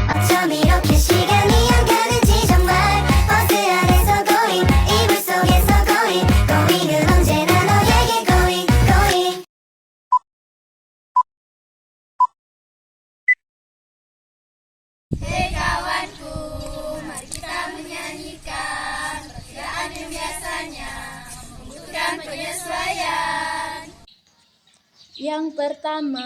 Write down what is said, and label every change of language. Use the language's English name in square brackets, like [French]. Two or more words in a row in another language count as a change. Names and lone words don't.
[Korean] 좀 이렇게 시간이 안 가는지 정말 버스 안에서 고잉 이불 속에서 고잉 고잉은 언제나 너에게 [English] going going. [Indonesian] Hei kawanku, mari kita menyanyikan perbedaan yang biasanya membutuhkan penyesuaian. Yang pertama,